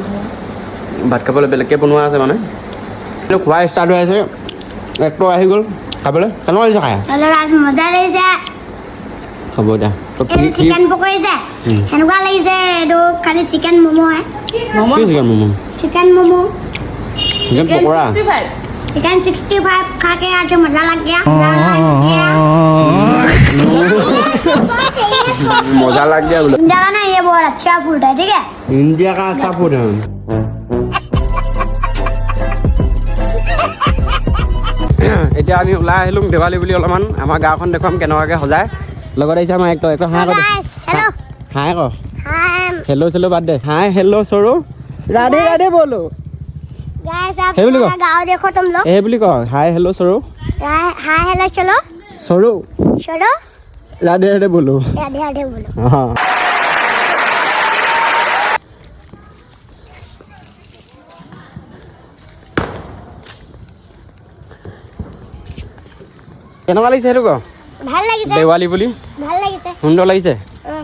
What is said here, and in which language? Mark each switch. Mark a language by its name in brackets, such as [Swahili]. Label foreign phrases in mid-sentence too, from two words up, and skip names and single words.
[Assamese] ভাত খাবলৈ বেলেগকৈ বনোৱা আছে মানে এইটো খোৱা ষ্টাৰ্ট হৈ আছে একটো আহি গ'ল খাবলৈ কেনেকুৱা লাগিছে খাই মজা লাগিছে হ'ব এতিয়া চিকেন পকৰি যে সেনেকুৱা লাগিছে এইটো খালি চিকেন ম'ম'হে ম'ম' কি চিকেন ম'ম' চিকেন ম'ম' চিকেন পকৰা [Hindi] चिकन 65 खा के आज मजा लग गया मजा लग गया बोले इंडिया का ना ये बहुत अच्छा फूड है ठीक है इंडिया का अच्छा फूड है [Assamese] এতিয়া আমি ওলাই আহিলোঁ দেৱালী বুলি অলপমান আমাৰ গাঁওখন দেখুৱাম কেনেকুৱাকৈ সজায় লগত আহিছে আমাৰ একটো হাই কৰ [Hindi] हेलो [Assamese] হাই কৰ [Hindi] हाय [Assamese] হেল্ল' চেল্ল' বাদ দে হাই হেল্ল' চৰু [Hindi] राधे राधे बोलो गाइस आप हे बोली हमारा गांव देखो तुम लोग [Assamese] এই বুলি ক হাই হেল্ল' চৰু [Hindi] हाय हेलो चलो [Assamese] চৰু [Hindi] चलो राधे राधे बोलो आधे आधे बोलो [Assamese] অঁ কেনেকুৱা লাগিছে সেইটো ক ভাল লাগিছে দেৱালী বুলি ভাল লাগিছে সুন্দৰ লাগিছে উম।